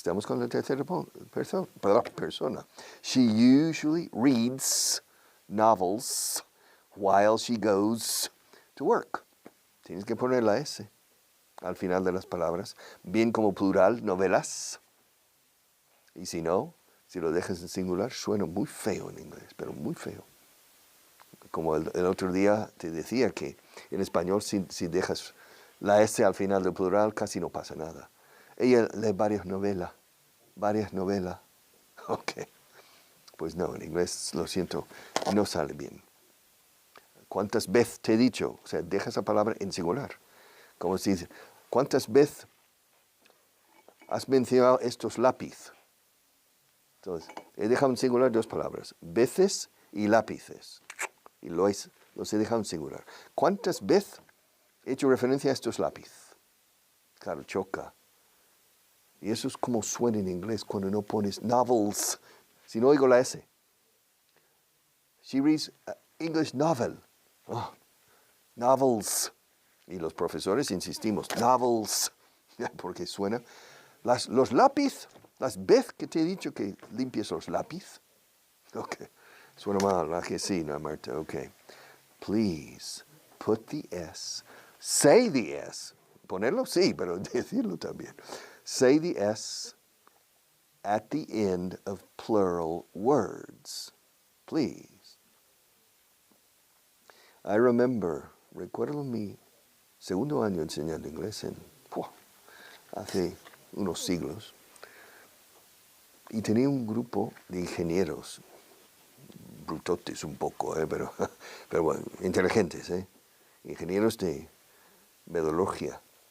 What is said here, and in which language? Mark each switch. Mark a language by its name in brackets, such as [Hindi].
[Spanish] Estamos con la tercera persona. [English] She usually reads novels while she goes to work. [Spanish] Tienes que poner la S al final de las palabras, bien como plural, novelas. Y si no, si lo dejas en singular, suena muy feo en inglés, pero muy feo. Como el otro día te decía que en español si dejas la S al final del plural casi no pasa nada. Ella lee varias novelas. Ok. Pues no, en inglés, lo siento, no sale bien. ¿Cuántas veces te he dicho? O sea, deja esa palabra en singular. Como si dice, ¿cuántas veces has mencionado estos lápices? Entonces, he dejado en singular 2 palabras, veces y lápices. Y los he dejado en singular. ¿Cuántas veces he hecho referencia a estos lápices? Claro, choca. Y eso es como suena en inglés cuando no pones novels. Si no oigo la S. [English] She reads English novel. [Spanish] Oh, novels. Y los profesores insistimos, novels. Porque suena. Los lápices, las veces que te he dicho que limpies los lápices. Ok. Suena mal, la que sí, no, Marta. Ok. [English] Please, put the S. Say the S. [Spanish] Ponerlo, sí, pero decirlo también. [English] Say the S at the end of plural words. Please. I remember, [Spanish] recuerdo mi segundo año enseñando inglés hace unos siglos. Y tenía un grupo de ingenieros, brutotes un poco, pero bueno, inteligentes, ingenieros de metodología.